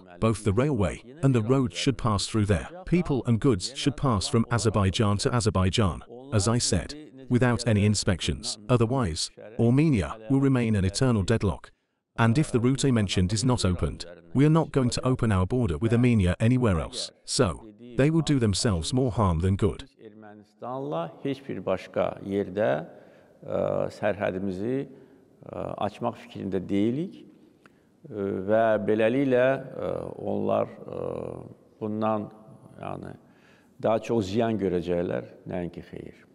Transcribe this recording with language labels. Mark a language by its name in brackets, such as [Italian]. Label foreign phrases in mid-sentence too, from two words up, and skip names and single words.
[English] Both the railway and the road should pass through there. People and goods should pass from Azerbaijan to Azerbaijan, as I said, without any inspections. Otherwise, Armenia will remain an eternal deadlock. And if the route I mentioned is not opened, we are not going to open our border with Armenia anywhere else. So, they will do themselves more harm than good. [Azerbaijani] Ermənistanla heç bir başqa yerdə sərhədimizi açmaq fikrində deyilik və beləliklə onlar bundan daha çox ziyan görəcəklər, nəinki xeyir.